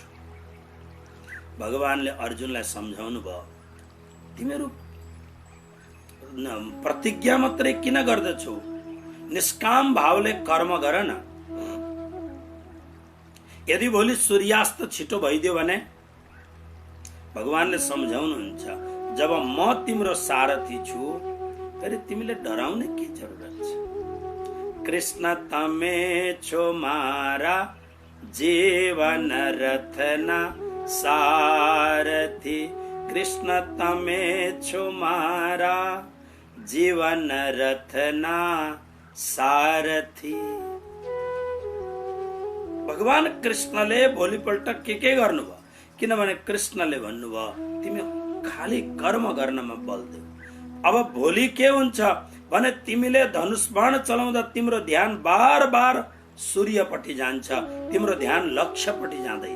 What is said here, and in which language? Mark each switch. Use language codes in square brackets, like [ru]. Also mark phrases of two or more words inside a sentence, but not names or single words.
[ne] भगवानले अर्जुनलाई सम्झाउनु भयो, तिमीहरू प्रतिज्ञा मात्रै किन गर्दछौ, निष्काम भावले कर्म गर न। यदि भोलि सूर्यास्त छिटो भइदियो भने भगवानले सम्झाउनुहुन्छ, जब म तिम्रो सारथी छु फेरि तिमीले डराउने के जरुरत छ। [gu] કૃષ્ણ તમે છો મારા જીવન રથના સારથી, કૃષ્ણ તમે છો મારા જીવન રથના સારથી। [ne] भगवान कृष्णले भोलिपल्ट के गर्नुभयो, किनभने कृष्णले भन्नुभयो तिमी खाली कर्म गर्नमा बल देऊ। अब भोलि के हुन्छ भने तिमीले धनुष बाण चलाउँदा तिम्रो ध्यान बार बार सूर्यपट्टि जान्छ, तिम्रो ध्यान लक्ष्यपट्टि जाँदैन।